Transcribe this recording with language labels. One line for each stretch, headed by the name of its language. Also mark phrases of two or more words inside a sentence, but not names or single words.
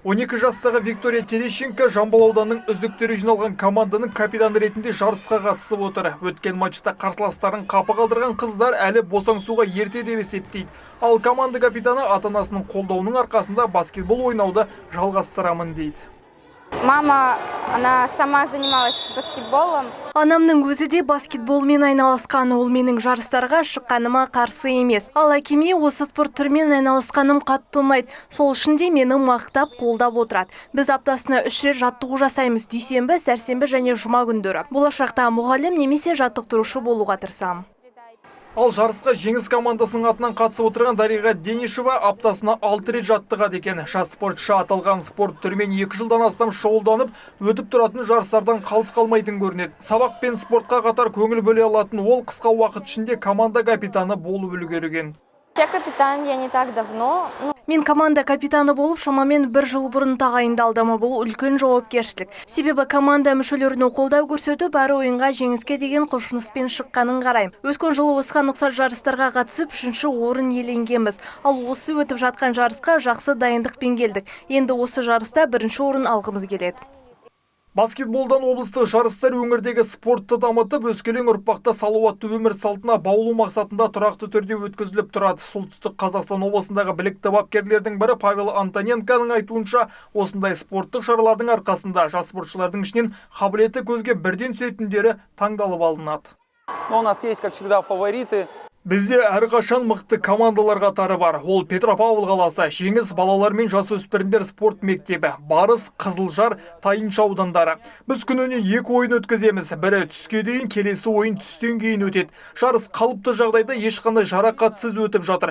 Kazakh: 12 жастағы Виктория Терещенко Жамбыл ауданының үздіктері жиналған команданың капитаны ретінде жарысқа қатысып отыр. Өткен матчта қарсыластарын қапы қалдырған қыздар әлі босаңсуға ерте деп есептейді. Ал команда капитаны ата-анасының қолдауының арқасында баскетбол ойнауды жалғастырамын дейді.
Russian: Мама, она сама занималась баскетболом.
Kazakh: Анамның өзі де баскетболмен айналысқан, ол менің жарыстарға шыққаныма қарсы емес. Ал әкеме осы спорт түрімен айналысқаным қатты ұнайды. Сол үшін де мені мақтап, қолдап отырады. Біз аптасына 3 рет жаттығу жасаймыз: дүйсенбі, сәрсенбі және жұма күндері. Болашақта мұғалім немесе жаттықтырушы болуға тырысамын. Ал жарысқа жеңіс командасының атынан қатысып отырған Дариға Денишева аптасына 6 рет жаттығады екен. Жас спортшы аталған спорт түрімен 2 жылдан астам шұғылданып, өтіп тұратын жарыстардан қалыс қалмайтын көрінеді. Сабақ пен спортқа қатар көңіл бөле алатын ол қысқа уақыт ішінде команда капитаны болып үлгерген.
Russian: Я капитан, я не так давно.
Kazakh: Мен команда капитаны болып шамамен 1 жыл бұрын тағайындалдым. Бұл үлкен жауапкершілік. Себебі команда мүшелеріне қолдау көрсетіп, әр ойынға жеңіске деген құлшыныспен шыққанын қараймын. Өткен жылы осыған ұқсас жарыстарға қатысып, 3-ші орын иеленгенбіз. Ал осы өтіп жатқан жарысқа жақсы дайындықпен келдік. Енді осы жарыста 1-ші орын алғымыз келеді. Баскетболдан облыстық жарыстар өңірдегі спортты дамытып, өскелең ұрпақта салауатты өмір салтына баулу мақсатында тұрақты түрде өткізіліп тұрады. Солтүстік Қазақстан облысындағы білікті бапкерлердің бірі Павел Антоненконың айтуынша, осындай спорттық шаралардың арқасында жас спортшылардың ішінен қабілеті көзге бірден түсетіндері таңдалып алынады.
Russian: Но у нас есть, как всегда, фавориты.
Kazakh: Бізде әрқашан мықты командалар қатары бар. Ол Петропавл қаласы, Жеңіс балалар мен жасөспірімдер спорт мектебі, Барыс, Қызылжар, Тайынша аудандары. Біз күніне 2 ойын өткіземіз. Бірі түске дейін, келесі ойын түстен кейін өтеді. Жарыс қалыпты жағдайда ешқандай жарақатсыз өтіп жатыр.